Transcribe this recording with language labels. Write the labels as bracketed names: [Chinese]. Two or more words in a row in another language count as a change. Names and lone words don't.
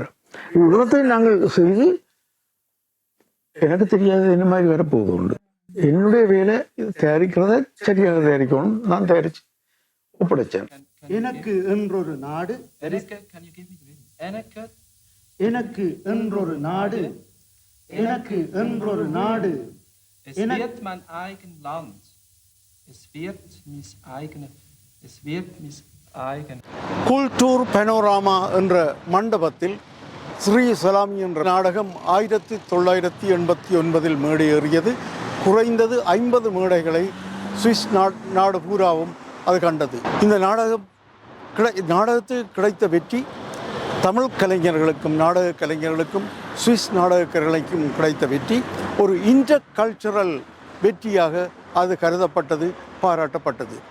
[Tamil] இவ்வளத்தை நாங்கள் செய்து எனக்கு தெரியாது என்ன மாதிரி வரப்போகுது உண்டு. என்னுடைய வேலை தயாரிக்கிறத சரியாக தயாரிக்கணும். நான் தயாரிச்சு ஒப்படைச்சேன். எனக்கு என்றொரு நாடு, எனக்கு என்றொரு நாடு, எனக்கு என்றொரு நாடு, [Swiss German] Es wird mein eigen Land. Es wird mis eigene. Es wird mis eigen. [Tamil] குல்டூர் பெனோராமா என்ற மண்டபத்தில் ஸ்ரீ சலாமி என்ற நாடகம் 1989 மேடையேறியது. குறைந்தது 50 மேடைகளை சுவிஸ் நாடு பூராவும் அது கண்டது. இந்த நாடகத்துக்கு கிடைத்த வெற்றி தமிழ் கலைஞர்களுக்கும் நாடக கலைஞர்களுக்கும் சுவிஸ் நாடக கலைஞர்களுக்கும் கிடைத்த வெற்றி ஒரு இன்டர் கல்ச்சரல் வெற்றியாக அது கருதப்பட்டது, பாராட்டப்பட்டது.